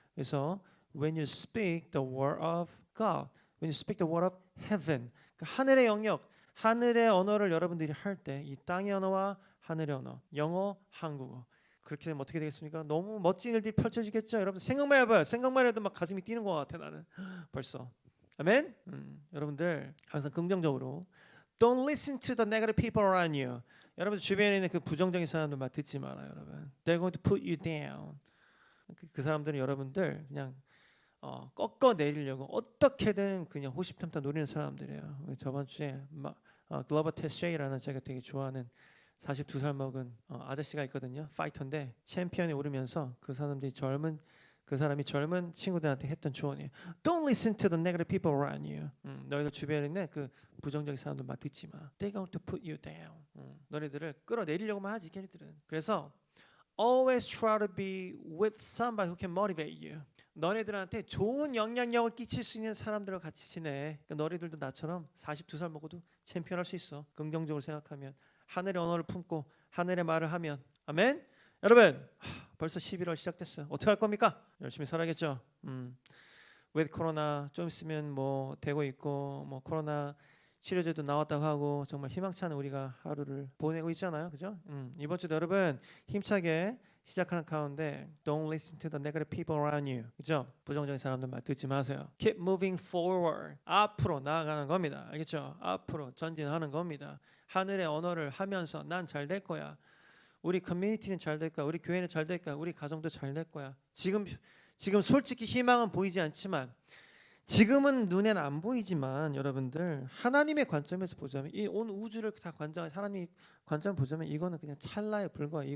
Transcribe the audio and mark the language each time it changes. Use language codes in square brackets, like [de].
[ko] 그래서 [en] when you speak the word of God, when you speak the word of heaven, [ko] 그러니까 하늘의 영역, 하늘의 언어를 여러분들이 할 때 이 땅의 언어와 하늘의 언어, 영어, 한국어 그렇게 되면 어떻게 되겠습니까? 너무 멋진 일들이 펼쳐지겠죠. 여러분 생각만 해봐요. 생각만 해도 막 가슴이 뛰는 것 같아 나는 벌써. 아멘. 여러분들 항상 긍정적으로 [en] Don't listen to the negative people around you. [ko] 여러분 주변에 있는 그 부정적인 사람들 말 듣지 말아요, 여러분. [en] They're going to put you down. [ko] 그 사람들은 여러분들 그냥 꺾어 내리려고 어떻게든 그냥 호시탐탐 노리는 사람들이에요. 저번 주에 글로버 테쉐이라는 제가 되게 좋아하는 42살 먹은 아저씨가 있거든요. 파이터인데 챔피언에 오르면서 그 사람이 젊은 친구들한테 했던 조언이에요. [en] Don't listen to the negative people around you. [ko] 너희들 주변에 있는 그 부정적인 사람들 말 듣지 마. [en] They're going to put you down. [ko] 너희들을 끌어내리려고만 하지 걔네들은. 그래서 [en] always try to be with somebody who can motivate you. [ko] 너네들한테 좋은 영향력을 끼칠 수 있는 사람들과 같이 지내. 그러니까 너희들도 나처럼 42살 먹어도 챔피언 할 수 있어. 긍정적으로 생각하면 하늘의 언어를 품고 하늘의 말을 하면. 아멘. 여러분 벌써 11월 시작됐어요. 어떻게 할 겁니까? 열심히 살아야겠죠. with 코로나 좀 있으면 뭐 되고 있고 뭐 코로나 치료제도 나왔다고 하고 정말 희망찬 우리가 하루를 보내고 있잖아요. 그죠? 이번 주도 여러분 힘차게 시작하는 가운데 [en] Don't listen to the negative people around you. [ko] 그죠? 부정적인 사람들 말 듣지 마세요. [en] Keep moving forward. [ko] 앞으로 나아가는 겁니다. 알겠죠? 앞으로 전진하는 겁니다. 하늘의 언어를 하면서 난 잘 될 거야. 우리 커뮤니티는 잘 될 거야. 우리 교회는 잘 될 거야. 우리 가정도 잘 될 거야. 지금 솔직히 희망은 보이지 않지만 지금은 눈에는 안 보이지만 여러분들 하나님의 관점에서 보자면 이 온 우주를 다 하나님의 관점을 보자면 이거는 그냥 찰나에 불과해.